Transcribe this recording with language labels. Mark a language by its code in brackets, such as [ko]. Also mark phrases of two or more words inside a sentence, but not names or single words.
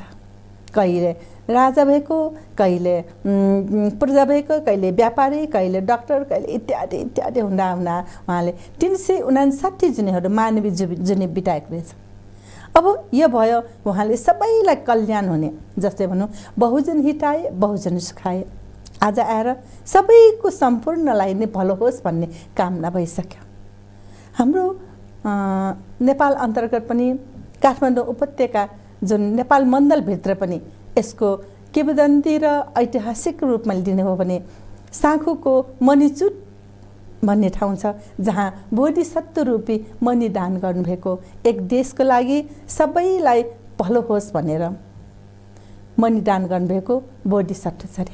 [ne] कहिले राजा भएको, कहिले प्रजा भएको, कहिले व्यापारी, कहिले डाक्टर, कहिले इत्यादि इत्यादि हुँदा उहाँले 359 जुनीहरू मानवीय जुनी बिताएको रहेछ। अब यो भयो उहाँले सबैलाई कल्याण हुने, जस्तै भनौँ [pi] बहुजन हिताए बहुजन सुखाए। [ne] आज आएर सबैको सम्पूर्णलाई नै भलो होस् भन्ने कामना भइसक्यो। हाम्रो नेपाल अन्तर्गत पनि काठमाडौँ उपत्यका जुन नेपाल मण्डलभित्र पनि यसको किंवदन्ती र ऐतिहासिक रूपमा लिने हो भने साँखुको मणिचुट भन्ने ठाउँ छ, जहाँ बोधिसत्व रूपी मणि दान गर्नुभएको, एक देशको लागि सबैलाई भलो होस् भनेर मणि दान गर्नुभएको बोधिसत्वचर्य।